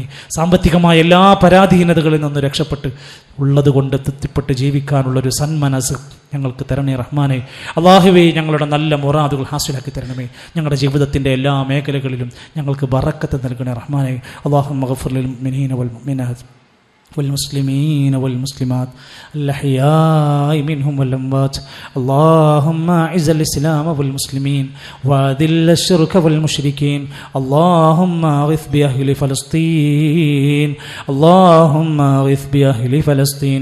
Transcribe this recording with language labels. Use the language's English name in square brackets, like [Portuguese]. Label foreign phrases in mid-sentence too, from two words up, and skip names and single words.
[Malayalam] സാമ്പത്തികമായ എല്ലാ പരാധീനതകളിൽ നിന്ന് രക്ഷപ്പെട്ട് ഉള്ളതുകൊണ്ട് തൃപ്തിപ്പെട്ട് ജീവിക്കാനുള്ളൊരു സന്മനസ് ഞങ്ങൾക്ക് തരണേ റഹ്മാനെ. അല്ലാഹുവേ ഞങ്ങളുടെ നല്ല മുറാദുകൾ ഹാസിലാക്കി തരണമേ. ഞങ്ങളുടെ ജീവിതത്തിൻ്റെ എല്ലാ മേഖലകളിലും ഞങ്ങൾക്ക് ബറക്കത്ത് നൽകണേ റഹ്മാനെ. [Arabic] اللهم اغفر للمؤمنين والمؤمنات والمسلمين والمسلمات الأحياء منهم والأموات. اللهم أعز الإسلام والمسلمين وأذل الشرك والمشركين. اللهم أغث بأهل فلسطين. اللهم أغث بأهل فلسطين.